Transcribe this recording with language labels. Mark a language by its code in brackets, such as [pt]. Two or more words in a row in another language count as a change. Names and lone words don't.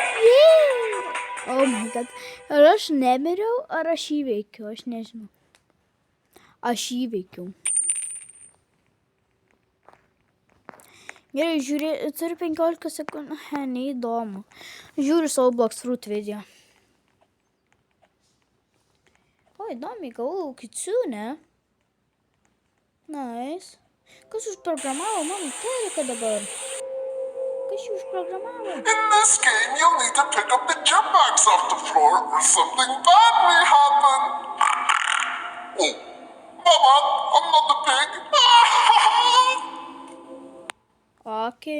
[en] Oh my god. [lt] Ar aš nemiriau, ar aš įveikiau? Aš nežinau. Aš įveikiau. Gerai, žiūrė, turiu 15 sekundžių. Neįdomu. Žiūriu savo Blox Fruit video. O, įdomiai, gavau kitsune. Nice. Kas užprogramavo mano teleką dabar? Kas jį užprogramavo? [en] In this game, you'll need to pick up the jump box off the floor or something bad may happen. Oh, Mama, I'm not the pig. Okay.